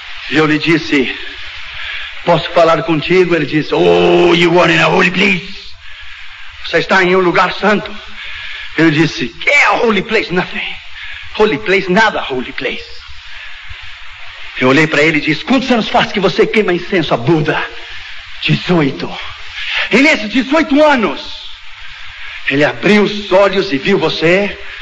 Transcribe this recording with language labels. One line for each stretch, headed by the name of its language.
Portuguese: E eu lhe disse, posso falar contigo? Ele disse,
English: oh, you are in a holy place.
Portuguese: Você está em um lugar santo. Ele disse, que é a holy place? Nothing. Holy place, nada holy place. Eu olhei para ele e disse, quantos anos faz que você queima incenso a Buda? 18. E nesses 18 anos, ele abriu os olhos e viu você.